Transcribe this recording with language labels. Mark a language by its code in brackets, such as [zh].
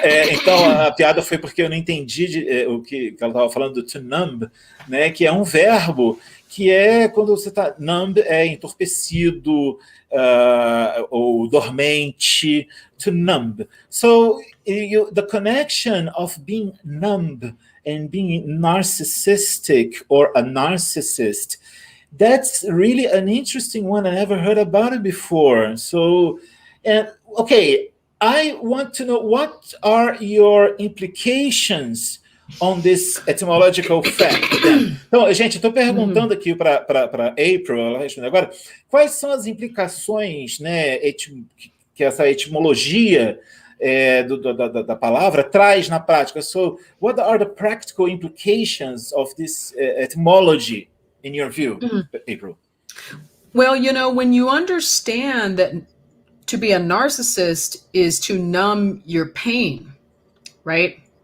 [pt] Então, a piada foi porque eu não entendi o que ela estava falando do to numb, né, que é um verbo que é quando você está numb, é entorpecido ou dormente, to numb. [en] So, the connection of being numb and being narcissistic or a narcissist, that's really an interesting one. I never heard about it before. So, okay, I want to know what are your implications on this etymological fact. [pt] Então, gente, estou perguntando aqui para April, ela responde agora, quais são as implicações, né, que essa etimologia da palavra traz na prática? [en] So, what are the practical implications of this etymology, in your view, April? Well, you know, when you understand that to be a narcissist is to numb your pain, right?